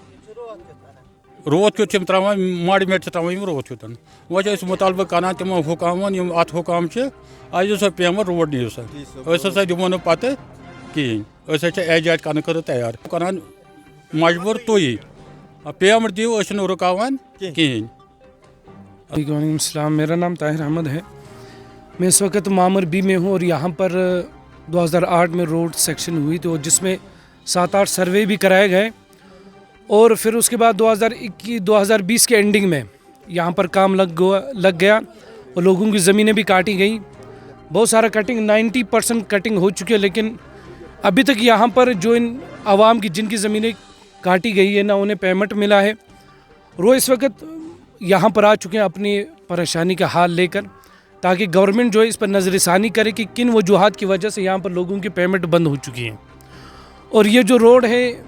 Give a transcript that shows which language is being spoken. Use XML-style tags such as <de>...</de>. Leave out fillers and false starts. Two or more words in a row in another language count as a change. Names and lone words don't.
<ks>روتھ کیُتھ چھِ یِم ترٛاوان ماڈِ میٹ چھِ ترٛاوان یِم روتھ کیُتھ وۄنۍ چھِ أسۍ مُطالبہٕ کَران تِمن حُکامَن یِم اَتھ حُکام چھِ اَسہِ دِیِو سا پیمٮ۪نٛٹ روڈ نِیِو سا أسۍ ہسا دِمو نہٕ پَتہٕ کِہیٖنۍ أسۍ حظ چھِ احتِجاج کَرنہٕ خٲطرٕ تیار کَران مجبوٗر تُہی پیمٮ۪نٛٹ دِیِو أسۍ چھِنہٕ رُکاوان کِہیٖنۍ.</ks> <ur>وعلیکم السلام میرا نام طاہر احمد ہے میں اس وقت مامر بی میں ہوں اور یہاں پر 2008 میں</ur> <en>road section</en> <ur>ہوئی تو جس میں 7-8 سروے بھی کرائے گئے اور پھر اس کے بعد 2020 کے اینڈنگ میں یہاں پر کام لگ گیا اور لوگوں کی زمینیں بھی کاٹی گئیں بہت سارا کٹنگ 90% کٹنگ ہو چکی ہے لیکن ابھی تک یہاں پر جو ان عوام کی جن کی زمینیں کاٹی گئی ہے نہ انہیں پیمنٹ ملا ہے اور وہ اس وقت یہاں پر آ چکے ہیں اپنی پریشانی کا حال لے کر تاکہ گورنمنٹ جو ہے اس پر نظر ثانی کرے کہ کن وجوہات کی وجہ سے یہاں پر لوگوں کی پیمنٹ بند ہو چکی ہیں اور یہ جو روڈ ہے</ur>